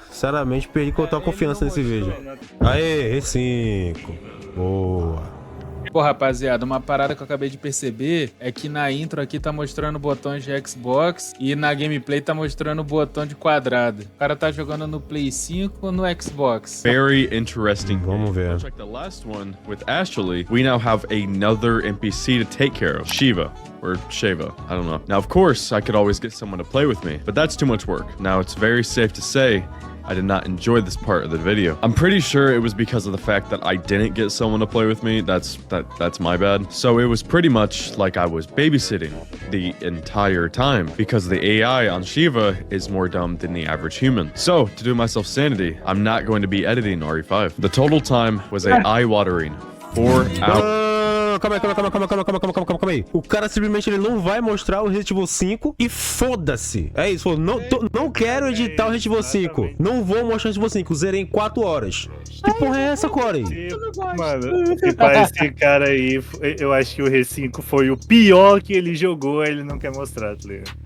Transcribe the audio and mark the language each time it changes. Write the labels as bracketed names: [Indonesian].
[Portuguese] Sinceramente, perdi total confiança nesse vídeo. Aê, R5. Boa. Pô, rapaziada, uma parada que eu acabei de perceber é que na intro aqui tá mostrando botões de Xbox e na gameplay tá mostrando o botão de quadrado. O cara tá jogando no Play 5 ou no Xbox? [English] Very interesting. [Portuguese] Vamos ver. [English] Check the last one with Ashley. We now have another NPC to take care of, Shiva. Or Sheva, I don't know. Now, of course, I could always get someone to play with me, but that's too much work. Now, it's very safe to say I did not enjoy this part of the video. I'm pretty sure it was because of the fact that I didn't get someone to play with me. That's my bad. So it was pretty much like I was babysitting the entire time because the AI on Shiva is more dumb than the average human. So, to do myself sanity, I'm not going to be editing RE5. The total time was a eye-watering 4 hours. [Portuguese] Calma aí. O cara simplesmente ele não vai mostrar o Resident Evil 5 e foda-se. É isso, falou, não quero editar o Resident Evil 5. Não vou mostrar o Resident Evil 5. Zerei em 4 horas. Que porra é essa, Corey? Mano, se para esse cara aí, eu acho que o R5 foi o pior que ele jogou, aí ele não quer mostrar, tá ligado?